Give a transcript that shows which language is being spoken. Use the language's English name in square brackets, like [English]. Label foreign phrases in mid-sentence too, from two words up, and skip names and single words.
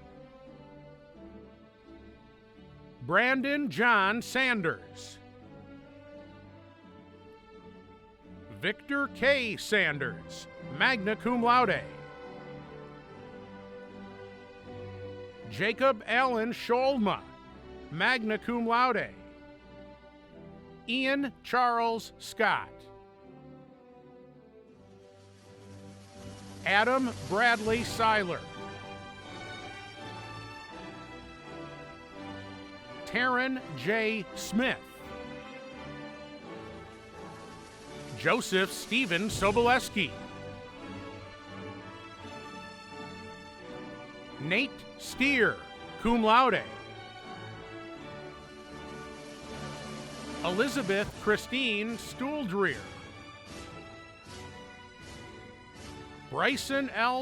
[English] Brandon John Sanders. Victor K. Sanders, [Latin] magna cum laude. [English] Jacob Allen Scholma, [Latin] magna cum laude. [English] Ian Charles Scott. Adam Bradley Seiler. Taryn J. Smith. Joseph Stephen Soboleski. Nate Steer, [Latin] cum laude. [English] Elizabeth Christine Stuhldreher. Bryson L.